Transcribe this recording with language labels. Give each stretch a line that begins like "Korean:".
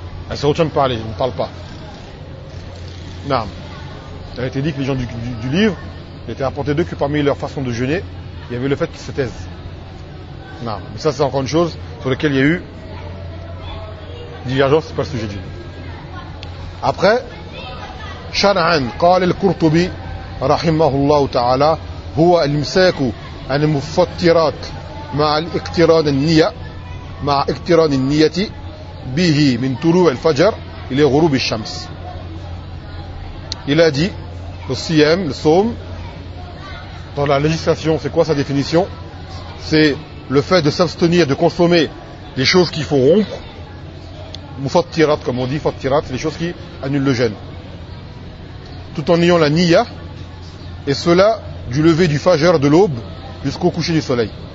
French: Elle se retient de parler, elle ne parle pas. Non. Il a été dit que les gens du livre étaient rapportés d'eux que parmi leur façon de jeûner, il y avait le fait qu'ils se taisent. Non. Mais ça, c'est encore une chose sur laquelle il y a eu divergence, c'est pas le sujet du jour.
Arabic: Après, شرعاً قال القرطبي رحمه الله تعالى هو المساك عن المفطرات مع الاقتران النية مع اقتران النية به من طلوع الفجر إلى غروب الشمس.
French: Il a dit le siyam, le saum, dans la législation, c'est quoi sa définition? C'est le fait de s'abstenir, de consommer les choses qui font rompre, mufattirat comme on dit, fattirat, c'est les choses qui annulent le jeûne, tout en ayant la niya, et cela du lever du fajr de l'aube jusqu'au coucher du soleil.